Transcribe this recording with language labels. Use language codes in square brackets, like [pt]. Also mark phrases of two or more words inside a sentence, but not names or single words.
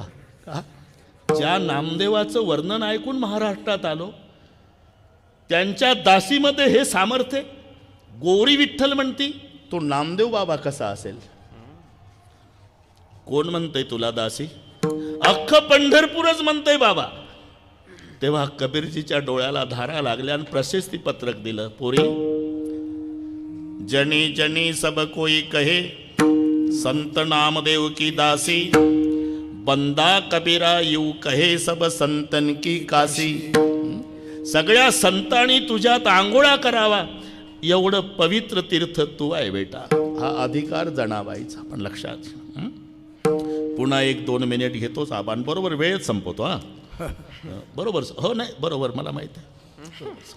[mr] ज्या नामदेवाचं वर्णन ऐकून महाराष्ट्रात आलो, त्यांच्या दासीमध्ये हे सामर्थ्य. गोवरी विठ्ठल म्हणती. तो नामदेव बाबा कसा असेल? कोण म्हणतंय तुला दासी? अख्खं पंढरपूरच म्हणतंय बाबा. तेव्हा कबीरजीच्या डोळ्याला धारा लागल्या आणि प्रशस्ती पत्रक दिलं. पोरी, [hi] जनी जनी सब कोई कहे संत नामदेव की दासी, बंदा कबीरा यू कहे सब संतन की काशी. [mr] सगळ्या संतांनी तुझ्यात आंघोळा करावा एवढं पवित्र तीर्थ तू आहे बेटा. हा अधिकार जनाबाईचा, पण लक्षात. पुन्हा 1-2 मिनिट घेतोच आपण, बरोबर वेळेत संपवतो. हा बरोबर, हो नाही बरोबर, मला माहिती आहे.